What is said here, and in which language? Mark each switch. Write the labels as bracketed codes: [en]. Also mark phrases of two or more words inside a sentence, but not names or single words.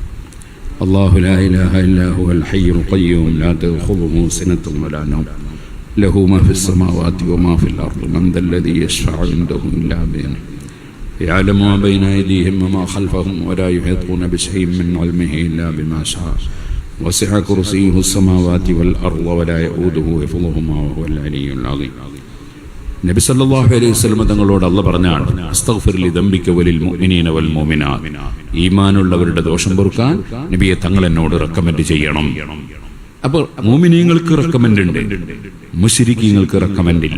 [ar] الله لا إله إلا هو الحي القيوم لا تأخذه سنة ولا نوم له ما في السماوات وما في الأرض من ذا الذي يشفع عنده إلا بإذنه يعلم ما بين أيديهم وما خلفهم ولا يحيطون بشيء من علمه إلا بما شاء وسع كرسيه السماوات والأرض ولا يؤوده حفظهما وهو العلي العظيم. [ml] നബി [ar] صلى الله عليه وسلم [ml] തങ്ങളോട് അല്ലാഹ് പറഞ്ഞാണ്, [ar] استغفر لذنبك وللمؤمنين والمؤمنات. [ml] ഈമാനുള്ളവരുടെ ദോഷം പൊറുക്കാൻ നബിയെ തങ്ങൾ എന്നോട് റെക്കമെൻഡ് ചെയ്യണം. അപ്പോൾ മുഅ്മിനീങ്ങൾക്ക് റെക്കമെൻഡ് ഉണ്ട്, മുശ്രിക്കീങ്ങൾക്ക് റെക്കമെൻഡ് ഇല്ല.